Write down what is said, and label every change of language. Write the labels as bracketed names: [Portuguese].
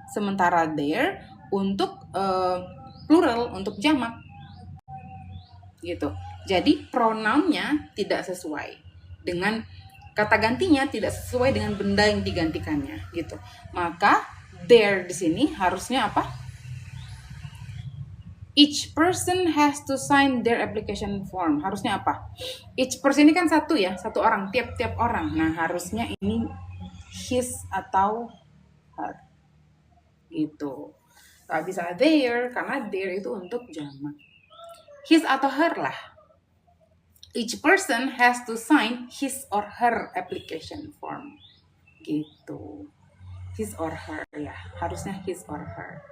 [Indonesian] Sementara their untuk plural, untuk jamak gitu. Jadi pronounnya tidak sesuai dengan kata gantinya, tidak sesuai dengan benda yang digantikannya gitu. Maka their di sini harusnya apa? [English] Each person has to sign their application form. [Indonesian] Harusnya apa? [English] Each person [Indonesian] ini kan satu ya, satu orang, tiap-tiap orang. Nah, harusnya ini his atau her. Gitu. Gak bisa their, karena their itu untuk jamak. His atau her lah. [English] Each person has to sign his or her application form. Gitu. His or her [Indonesian] ya, harusnya [English] his or her.